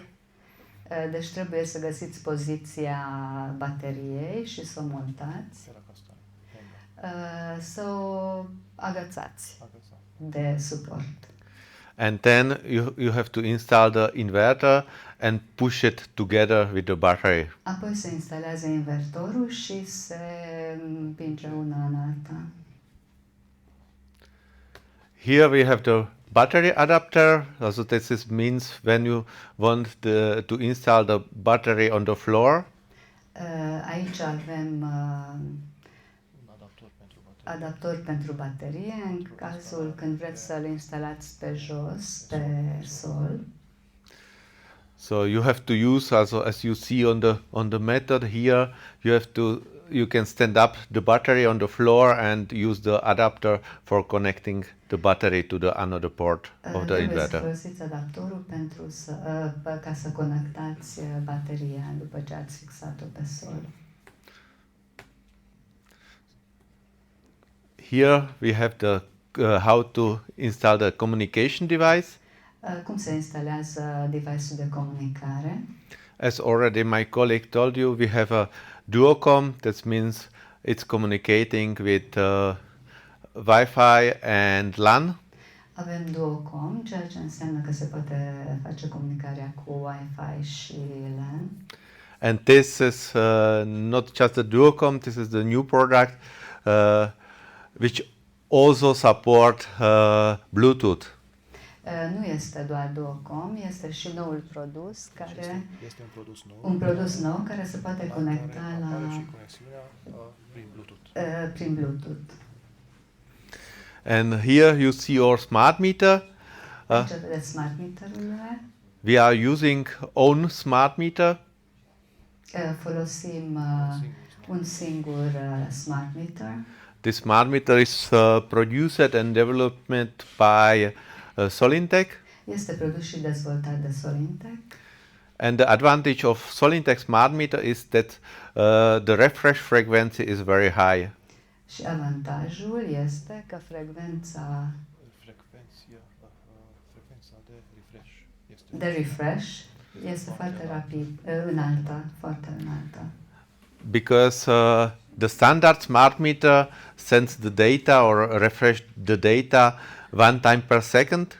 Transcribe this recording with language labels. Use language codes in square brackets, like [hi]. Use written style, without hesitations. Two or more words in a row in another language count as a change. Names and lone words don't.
[ro] Deci trebuie să găsiți poziția bateriei și să o montați, să o agățați de suport. [en] And then you have to install the inverter and push it together with the battery. [ro] Apoi se instalează invertorul și se împinge una în alta. [en] Here we have the battery adapter. Also this means when you want to install the battery on the floor. [ro] Aici avem adaptor pentru baterie, în cazul când vreți să-l instalați pe jos, pe sol. [en] So you have to use, also as you see on the method here, you can stand up the battery on the floor and use the adapter for connecting the battery to the another port of the inverter. [ro] Trebuie să folosiți adaptorul ca să conectați bateria după ce ați fixat-o pe sol. [en] Here we have the how to install the communication device. [ro] Cum se instalează device-ul de comunicare? [en] As already my colleague told you, we have a duocom. That means it's communicating with Wi-Fi and LAN. [ro] Avem duocom, ceea ce înseamnă că se poate face comunicarea cu Wi-Fi și LAN. [en] And this is not just a duocom. This is the new product which also support Bluetooth. [ro] Nu este doar duocom, este și noul produs care este un produs nou care se poate conecta la prin Bluetooth. [en] And here you see your smart meter. [ro] Aici vedeți [en] smart meter- [ro] urile. [en] We are using own smart meter. [ro] Folosim un singur [en] smart meter. This smart meter is produced and developed by SOLINTEG. [ro] Este produs și dezvoltat de SOLINTEG. [en] And the advantage of SOLINTEG smart meter is that the refresh frequency is very high. [ro] Și avantajul este că frecvența de refresh este foarte rapid, înaltă, foarte înaltă. [en] Because the standard smart meter sends the data or refresh the data one time per second.